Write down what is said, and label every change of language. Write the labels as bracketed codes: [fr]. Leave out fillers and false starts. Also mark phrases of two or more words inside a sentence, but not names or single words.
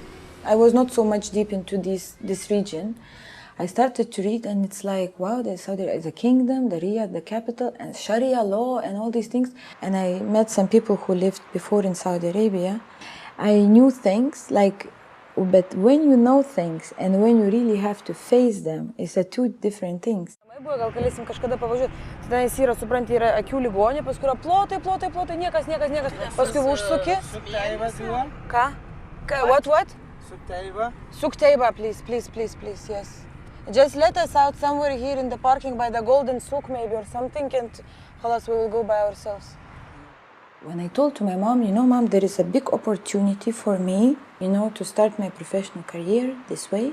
[en] I was not so much deep into this region. I started to read, and it's like, wow, Saudi Arabia is a kingdom, the Riyadh, the capital, and Sharia law, and all these things. And I met some people who lived before in Saudi Arabia. I knew things like, but when you know things and when you really have to face them, it's two different things. [lt] Gal galėsim kažkada pavažiuoti. Tada jis yra, supranti, yra akių ligonė, paskui yra plotai, niekas. Paskui užsuki. Sukteiba. Ką? [en] What? Sukteiba. Sukteiba, please, yes. Just let us out somewhere here in the parking by the Golden Souk maybe or something, and we will go by ourselves. When I told to my mom, Mom, there is a big opportunity for me, to start my professional career this way.